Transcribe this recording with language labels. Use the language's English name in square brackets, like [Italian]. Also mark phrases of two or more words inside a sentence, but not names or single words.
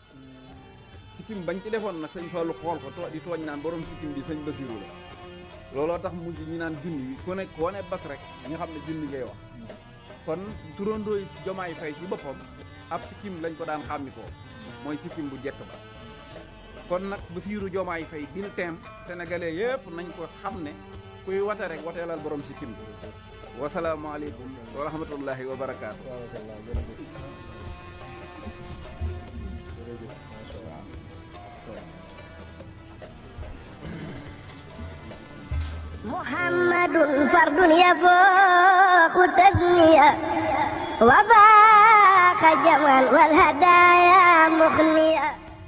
[Wolof] bañ ci defoon nag sëñ Fallou xool ko di tooñ naan borom sikkim bi sëñ Bassirou la looloo tax mujj ñi naan junni ku ne koo ne bas rek ñi xam ne junni ngay wax kon turandooy Diomaye Faye ci boppam ab sikkim lañ ko daan xàmmi ko mooy sikkim bu jekk ba kon nag Bassirou Diomaye Faye [French] bulletin sénégalais [Wolof] yëpp nañ ko xam ne kuy wate rek wateelal borom sikkim bi [Arabic] والسلام عليكم ورحمة الله وبركاته. محمد فرد يفوق تسمية وفاق جمال والهدايا مغنية